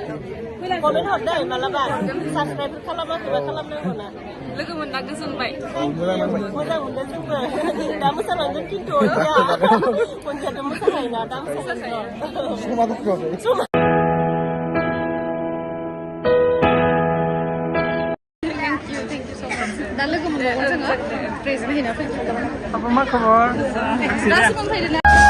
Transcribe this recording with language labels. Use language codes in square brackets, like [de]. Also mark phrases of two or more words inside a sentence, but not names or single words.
[brx] Komen hordai malabar. Subscribe खालामाखैबा खालामनांगौ ना. लोगो मोनना गोजोनबाय. मोजां मोनदों जोंबो. दा मोसालांगोन खिन्थु खनसेथ' मोसाखायोना दा मोसाखायो. [en] Thank you so much. [brx] दा लोगो मोनबावगोन जोङो प्रेजेन्ट हैना फैगोन। मा खबर? दासो मोनफैदों ना?